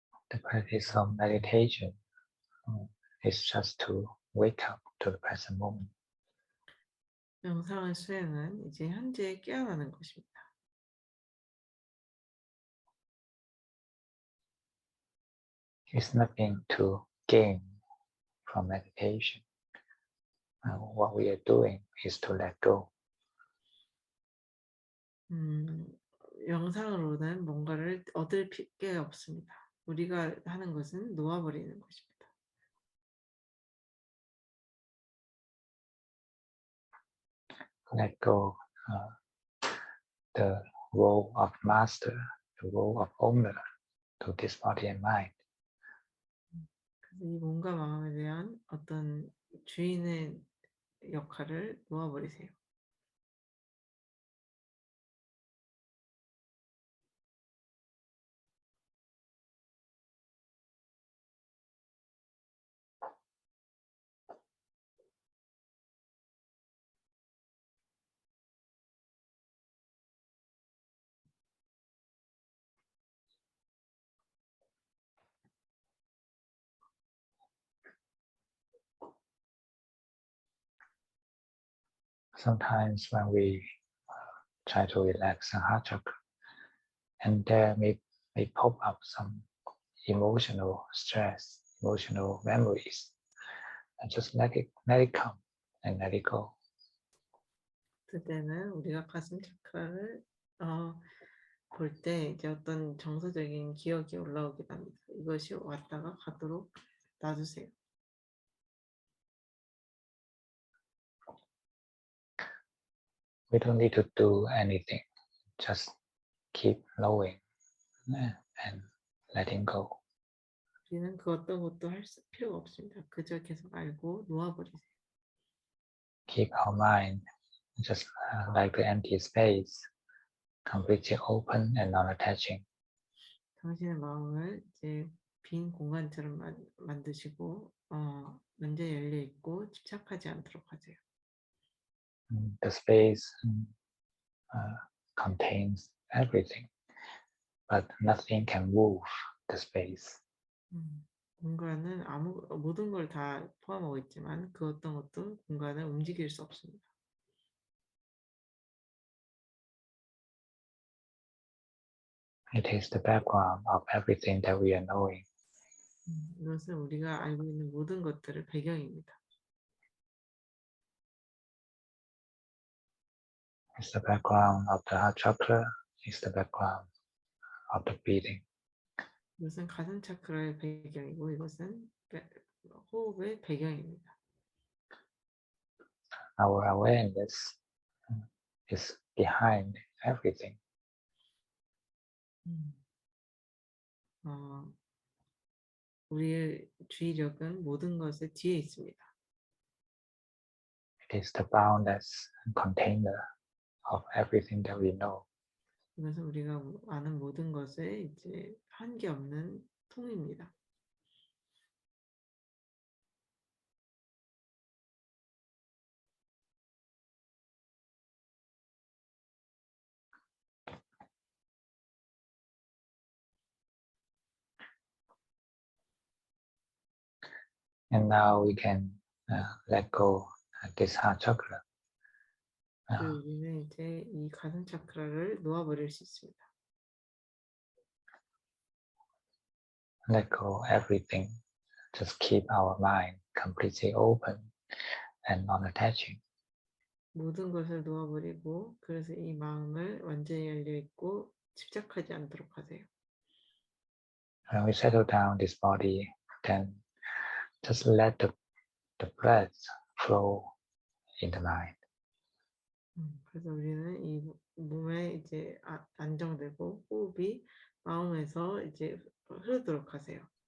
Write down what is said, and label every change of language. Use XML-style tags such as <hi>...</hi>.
<en>The practice of meditation is just to wake up to the present moment.</en> <ko>명상의 수행은 이제 현재에 깨어나는 것입니다.</ko> <en>It's nothing to gain from meditation. What we are doing is to let go.</en> <ko>명상으로는 뭔가를 얻을 게 없습니다. 우리가 하는 것은 놓아버리는 것입니다.</ko> <en>Let go the role of master, the role of owner to this body and mind.</en> <ko>그래서 이 몸과 마음에 대한 어떤 주인의 역할을 놓아버리세요.</ko> <en>Sometimes when we try to relax the heart chakra, and there may pop up some emotional stress, emotional memories, and just let it come and let it go.</en> <ko>그때는 우리가 가슴 차크라를 볼 때 이제 어떤 정서적인 기억이 올라오기도 합니다. 이것이 왔다가 가도록 놔주세요.</ko> <en>We don't need to do anything. Just keep knowing and letting go.</en> <ko>우리는 그 어떤 것도 할 필요가 없습니다. 그저 계속 알고 놓아버리세요.</ko> <en>Keep our mind just like the empty space, completely open and non-attaching.</en> <ko>당신의 마음을 이제 빈 공간처럼 만드시고 완전히 열려 있고 집착하지 않도록 하세요.</ko> <en>The space contains everything, but nothing can move the space.</en> <ko>공간은 모든 걸 다 포함하고 있지만 그 어떤 것도 공간을 움직일 수 없습니다.</ko> <en>It is the background of everything that we are knowing.</en> <ko>이것은 우리가 알고 있는 모든 것들의 배경입니다.</ko> <en>It's the background of the heart chakra. It's the background of the breathing.</en> <ko>이것은 가슴 차크라의 배경이고 이것은 호흡의 배경입니다.</ko> <en>Our awareness is behind everything.</en> <ko>우리의 주의력은 모든 것의 뒤에 있습니다.</ko> <en>It is the boundless container of everything that we know.</en> <ko>이것은 우리가 아는 모든 것의 이제 한계 없는 통입니다.</ko> <en>And now we can let go this heart chakra.</en> <ko>우리는 이제 이 가슴 차크라를 놓아버릴 수 있습니다.</ko> <en>Let go everything. Just keep our mind completely open and non-attaching.</en> <ko>모든 것을 놓아버리고 그래서 이 마음을 완전히 열려 있고 집착하지 않도록 하세요.</ko> <en>When we settle down this body, then just let the breath flow in the mind.</en> <ko>그래서 우리는 이 몸에 이제 안정되고 호흡이 마음에서 이제 흐르도록 하세요.</ko>